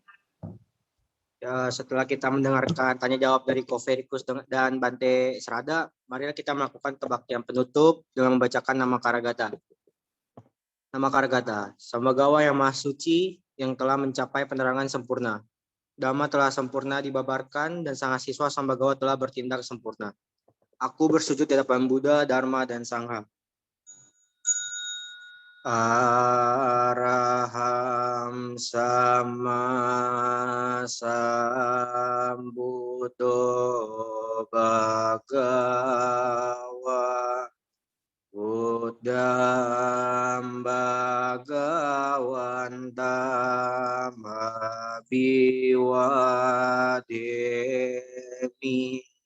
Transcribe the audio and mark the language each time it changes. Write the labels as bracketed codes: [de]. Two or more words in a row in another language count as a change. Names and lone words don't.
[id] Ya, setelah kita mendengarkan tanya jawab dari Ko Verikus dan Bante Srada, marilah kita melakukan kebaktian penutup dengan membacakan nama Karagata. Nama Karagata, Sambagawa yang Maha Suci yang telah mencapai penerangan sempurna. Dhamma telah sempurna dibabarkan dan sang siswa Sambagawa telah bertindak sempurna. Aku bersujud di hadapan Buddha, Dharma, dan Sangha. [pi] Araham sama sambuddho bhagava Buddham bhagavantam abhiwademi